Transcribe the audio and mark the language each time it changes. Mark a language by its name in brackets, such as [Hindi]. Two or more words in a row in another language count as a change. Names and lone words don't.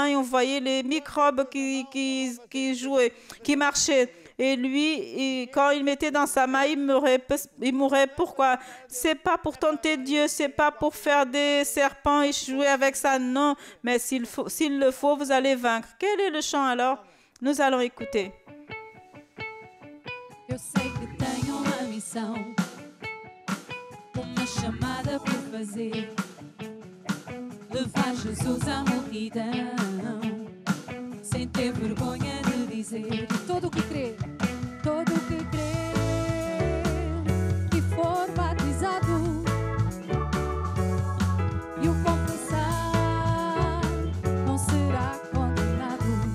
[French] Et on voyait les microbes qui jouaient, qui marchaient. Et lui, quand il mettait dans sa main, il mourait. Pourquoi? C'est pas pour tenter Dieu, c'est pas pour faire des serpents et jouer avec ça, non. Mais s'il le faut, vous allez vaincre. Quel est le chant alors? Nous allons écouter. [Portuguese] Eu sei que tenho uma missão, uma chamada por fazer, levar Jesus à multidão, sem ter vergonha de dizer todo o que crê, e for batizado e o confessar, não será condenado.